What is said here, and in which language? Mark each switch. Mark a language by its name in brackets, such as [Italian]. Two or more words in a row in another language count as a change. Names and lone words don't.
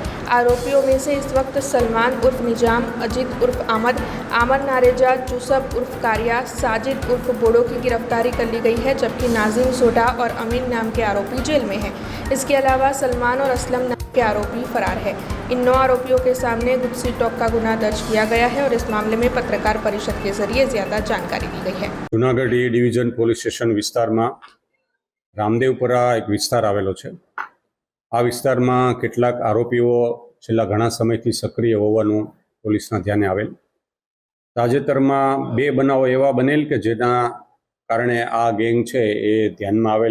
[Hindi] आरोपियों में से इस वक्त सलमान उर्फ निजाम, अजीत उर्फ अहमद, आमर नारेजा, जूसफ उर्फ कारिया, साजिद उर्फ बोडो की गिरफ्तारी कर ली गई है, जबकि नाजिम सोडा और अमीन नाम के आरोपी जेल में हैं। इसके अलावा सलमान और असलम नाम के आरोपी फरार है। इन 9 आरोपियों के सामने गुस्सी टॉक का गुनाह दर्ज किया गया है और इस मामले में पत्रकार परिषद के जरिए ज्यादा जानकारी दी गई है। [Gujarati] જૂનાગઢ એ ડિવિઝન પોલીસ સ્ટેશન વિસ્તાર માં રામદેવપુરા એક વિસ્તાર આવેલો છે। આ વિસ્તાર માં કેટલાક આરોપીઓ છેલ્લા ઘણા સમયથી સક્રિય હોવાનું પોલીસના ધ્યાને આવેલ। તાજેતર માં 2 બનાવો એવા બનેલ કે જેના કારણે આ ગેંગ છે એ ધ્યાન માં આવેલ।